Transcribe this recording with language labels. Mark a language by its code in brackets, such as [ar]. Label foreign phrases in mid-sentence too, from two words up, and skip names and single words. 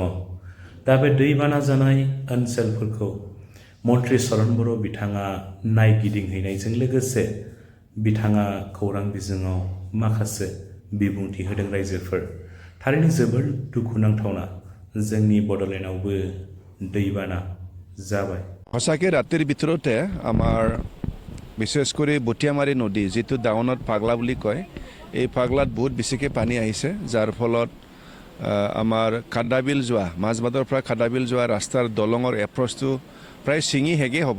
[brx] दा बे दैबाना जानाय ओनसोलफोरखौ मन्त्रि चरण बर' बिथाङा नायगिदिंहैनायजों लोगोसे बिथाङा खौरां बिजोङाव माखासे बिबुंथि होदों रायजोफोर। थारैनो जोबोर दुखुनांथावना जोंनि बड'लेण्डआवबो दैबाना जाबाय। [as] সঁচাকৈ ৰাতিৰ ভিতৰতে আমাৰ বিশেষ কৰি বটিয়ামাৰী নদী যিটো ডাউনত পাগলা বুলি কয়, এই পাগলাত বহুত বেছিকৈ পানী আহিছে, যাৰ ফলত আমাৰ খাড্ডাবিল যোৱা মাজবাটৰ পৰা খাড্ডাবিল যোৱা ৰাস্তাৰ দলঙৰ এপ্ৰ'চটো প্ৰায় ছিঙি শেষেই হ'ব।